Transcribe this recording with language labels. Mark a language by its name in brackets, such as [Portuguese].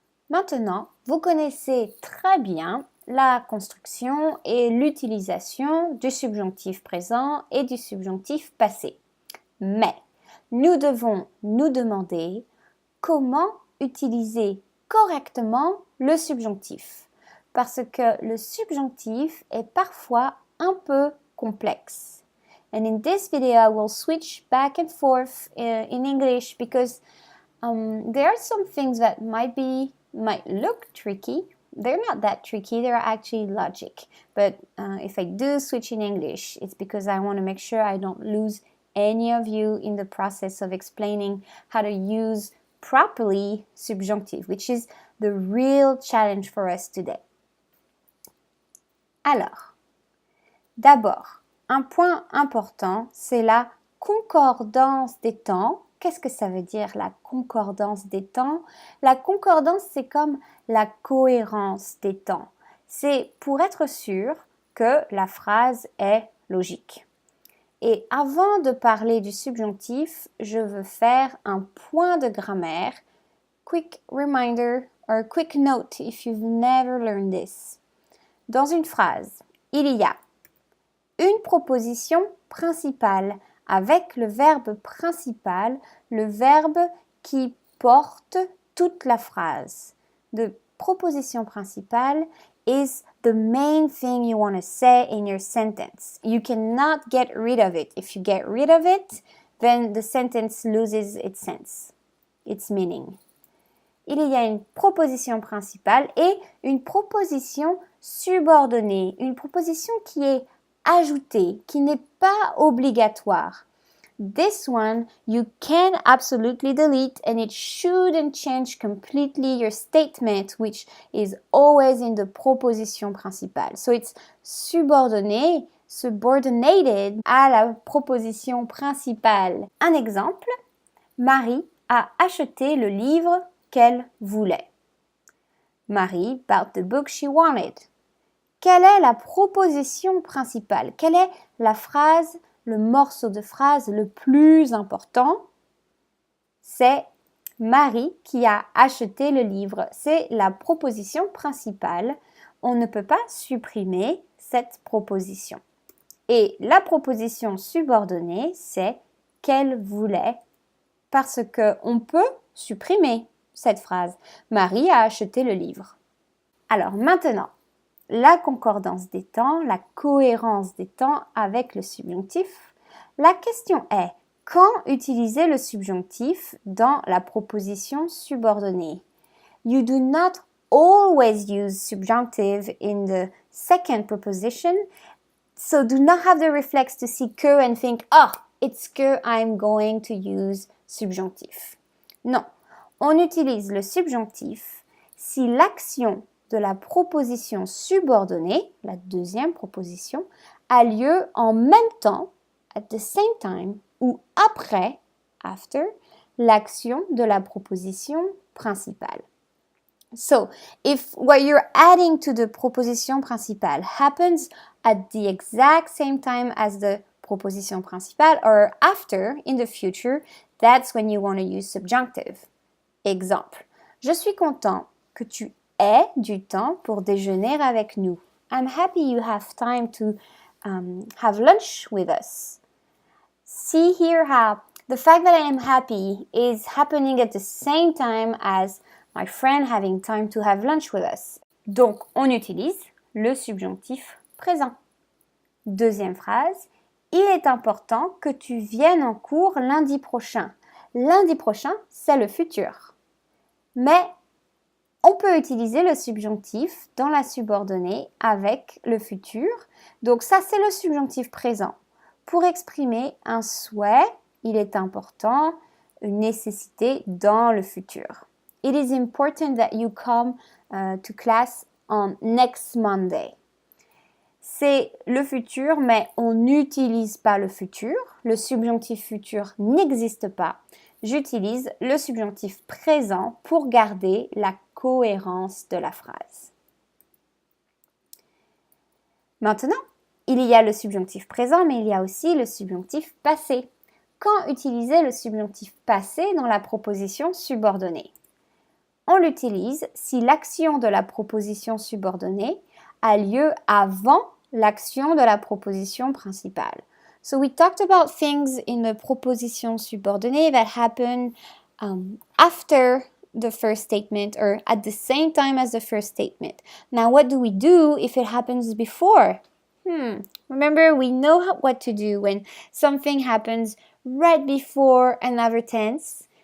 [French] Maintenant, vous connaissez très bien la construction et l'utilisation du subjonctif présent et du subjonctif passé. Mais nous devons nous demander comment utiliser correctement le subjonctif. Parce que le subjonctif est parfois un peu complexe. [English] And in this video, I will switch back and forth in English because there are some things that might look tricky. They're not that tricky, they're actually logic. But if I do switch in English, it's because I want to make sure I don't lose any of you in the process of explaining how to use properly subjunctive, which is the real challenge for us today. [French] Alors, d'abord, un point important, c'est la concordance des temps. Qu'est-ce que ça veut dire la concordance des temps? La concordance, c'est comme la cohérence des temps. C'est pour être sûr que la phrase est logique. Et avant de parler du subjonctif, je veux faire un point de grammaire. [English] Quick reminder or quick note if you've never learned this. [French] Dans une phrase, il y a une proposition principale avec le verbe principal, le verbe qui porte toute la phrase. [English] The proposition principale is the main thing you want to say in your sentence. You cannot get rid of it. If you get rid of it, then the sentence loses its sense, its meaning. [French] Il y a une proposition principale et une proposition subordonnée, une proposition qui est ajoutée, qui n'est pas obligatoire. [English] This one you can absolutely delete and it shouldn't change completely your statement, which is always in the proposition principale. So it's subordonné, subordinated [French] à la proposition principale. Un exemple, Marie a acheté le livre qu'elle voulait. [English] Marie bought the book she wanted. [French] Quelle est la proposition principale? Quelle est la phrase, le morceau de phrase le plus important? C'est Marie qui a acheté le livre. C'est la proposition principale. On ne peut pas supprimer cette proposition. Et la proposition subordonnée, c'est qu'elle voulait, parce qu'on peut supprimer cette phrase. Marie a acheté le livre. Alors maintenant, la concordance des temps, la cohérence des temps avec le subjonctif. La question est, quand utiliser le subjonctif dans la proposition subordonnée? [English] You do not always use subjunctive in the second proposition, so do not have the reflex to see que and think, oh, it's que I'm going to use subjonctif. [French] Non, on utilise le subjonctif si l'action de la proposition subordonnée, la deuxième proposition, a lieu en même temps, [English] at the same time, [French] ou après, after, l'action de la proposition principale. [English] So, if what you're adding to the proposition principale happens at the exact same time as the proposition principale or after in the future, that's when you want to use subjunctive. [French] Exemple, je suis content que tu aies du temps pour déjeuner avec nous. [English] I'm happy you have time to have lunch with us. See here how the fact that I am happy is happening at the same time as my friend having time to have lunch with us. [French] Donc, on utilise le subjonctif présent. Deuxième phrase, il est important que tu viennes en cours lundi prochain. Lundi prochain, c'est le futur. Mais on peut utiliser le subjonctif dans la subordonnée avec le futur. Donc ça, c'est le subjonctif présent. Pour exprimer un souhait, il est important, une nécessité dans le futur. [English] It is important that you come to class on next Monday. [French] C'est le futur, mais on n'utilise pas le futur. Le subjonctif futur n'existe pas. J'utilise le subjonctif présent pour garder la cohérence de la phrase. Maintenant, il y a le subjonctif présent, mais il y a aussi le subjonctif passé. Quand utiliser le subjonctif passé dans la proposition subordonnée? On l'utilise si l'action de la proposition subordonnée a lieu avant l'action de la proposition principale. [English] So we talked about things in the proposition subordonnée that happen after the first statement or at the same time as the first statement. Now, what do we do if it happens before? Remember, we know what to do when something happens right before another tense.